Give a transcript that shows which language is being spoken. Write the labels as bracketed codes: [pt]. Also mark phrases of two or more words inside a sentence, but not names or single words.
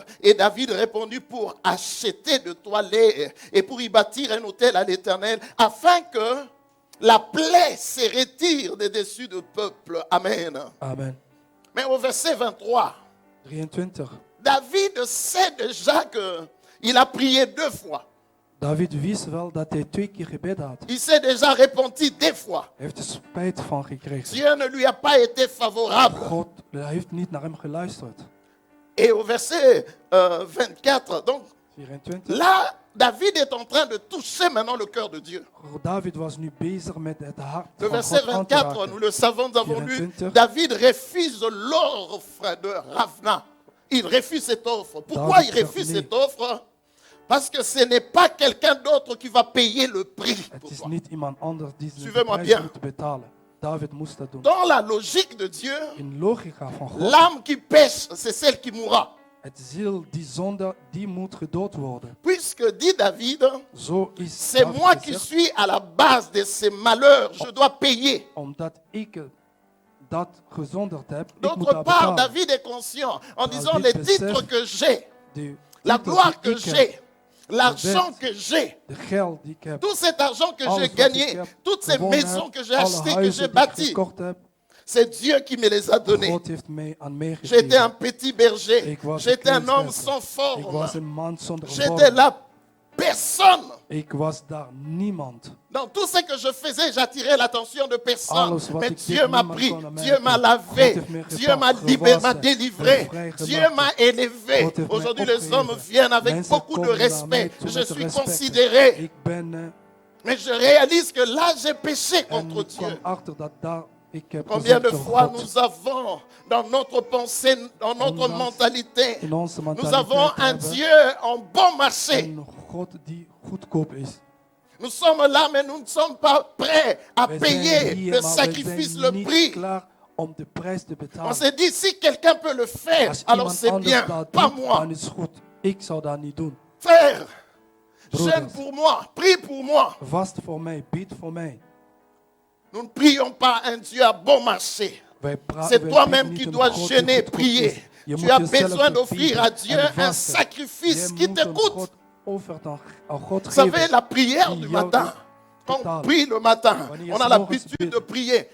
[fr] Et David répondit, pour acheter de toi l'air et pour y bâtir un autel à l'Éternel, afin que la plaie se retire des dessus du peuple. Amen. Amen. Mais au verset 23, 23. David sait déjà qu'il a prié 2 fois. [nl] David wist wel dat hij 2 keer gebeden had. [fr] Il s'est déjà repenti 2 fois. [nl] Hij heeft er spijt van gekregen. [fr] Dieu ne lui a pas été favorable. [nl] God heeft niet naar hem geluisterd. [fr] Et au verset 24, donc 24. là, David est en train de toucher maintenant le cœur de Dieu. [nl] David was nu bezig met het hart [fr] Le [nl] van [fr] verset [nl] God aan te [fr] 24, [nl] raken. [fr] nous le savons, nous avons lu, 24. David refuse l'offre de Ravna. Il refuse cette offre. Pourquoi David il refuse [nl] zegt [fr] cette offre? Parce que ce n'est pas quelqu'un d'autre qui va payer le prix. [nl] Het [fr] pour [nl] is [fr] toi. [nl] niet iemand anders die de [fr] Suivez-moi [nl] prijs [fr] bien. [nl] moet betalen. David moest dat doen. [fr] Dans la logique de Dieu, [nl] In logica van God, [fr] l'âme qui pêche, c'est celle qui mourra. [nl] het ziel die zonde, die moet gedood worden. [fr] Puisque, dit David, [nl] Zo is [fr] c'est David moi qui [nl] gezegd, [fr] suis à la base de ces malheurs. Je dois payer. [nl] omdat ik dat gezondigd heb, ik moet [fr] D'autre [nl] dat [fr] part, [nl] betalen. [fr] David est conscient en disant David les titres [nl] beseft [fr] que j'ai, [nl] De [fr] la [nl] titel [fr] gloire [nl] die [fr] que [nl] ik heb, [fr] j'ai, l'argent [nl] wet, [fr] que j'ai, [nl] de geld die ik heb, [fr] tout cet argent que [nl] alles [fr] j'ai [nl] wat [fr] gagné, [nl] ik heb [fr] toutes ces [nl] gewonnen [fr] maisons [nl] heb, [fr] que j'ai [nl] alle [fr] achetées, que [nl] huizen [fr] j'ai [nl] die ik [fr] bâties, [nl] gekocht heb, [fr] c'est Dieu qui me les a donnés. [nl] God heeft mij aan mij [fr] J'étais un [nl] gegeven. [fr] petit berger, [nl] Ik was [fr] j'étais un [nl] een [fr] homme [nl] klein [fr] sans [nl] Ik was [fr] forme, [nl] een man zonder [fr] j'étais [nl] vorm. [fr] là, personne. [nl] Ik was daar niemand. [fr] Dans tout ce que je faisais, j'attirais l'attention de personne. [nl] Alles wat [fr] Mais [nl] ik [fr] Dieu [nl] deed, [fr] m'a [nl] niemand [fr] pris, [nl] kon aan mij [fr] Dieu m'a [nl] doen. [fr] lavé, [nl] God heeft mij [fr] Dieu m'a [nl] gewassen, [fr] libéré, m'a délivré, [nl] vrijgemaakt. [fr] Dieu m'a élevé. [nl] God heeft mij [fr] Aujourd'hui, les [nl] opgeheven. [fr] hommes viennent avec [nl] Mensen [fr] beaucoup de [nl] komen naar mij [fr] respect. [nl] toe [fr] Je [nl] met [fr] suis [nl] respect. [fr] considéré. [nl] Ik ben [fr] Mais je réalise que là, j'ai péché [nl] en [fr] contre [nl] ik kwam [fr] Dieu. [nl] achter dat daar ik heb [fr] Combien de [nl] gezondigd [fr] fois [nl] door God. [fr] nous avons dans notre pensée, dans notre [nl] Ondanks [fr] mentalité, [nl] In onze [fr] nous [nl] mentaliteit [fr] avons un [nl] hebben [fr] Dieu en bon marché. [nl] een God die goedkoop is. [fr] Nous sommes là, mais nous ne sommes pas prêts à [nl] Wij [fr] payer [nl] zijn hier, [fr] le [nl] maar [fr] sacrifice, [nl] wij [fr] le [nl] zijn niet [fr] prix. [nl] klaar om de prijs te [fr] On [nl] betalen. [fr] s'est dit, si quelqu'un peut le faire, [nl] Als [fr] alors [nl] iemand [fr] c'est [nl] anders [fr] bien, [nl] dat [fr] pas [nl] doet, [fr] moi. [nl] dan is het goed. Ik zou dat niet doen. [fr] Frère, [nl] Broeders. [fr] jeûne pour moi, prie pour moi. [nl] Vast voor mij, bid voor mij. [fr] Nous ne prions pas un Dieu à bon marché. C'est toi-même qui dois jeûner, prier. Tu as besoin d'offrir à Dieu un sacrifice qui te coûte. Vous savez, la prière du matin, quand on prie le matin, on a l'habitude de prier.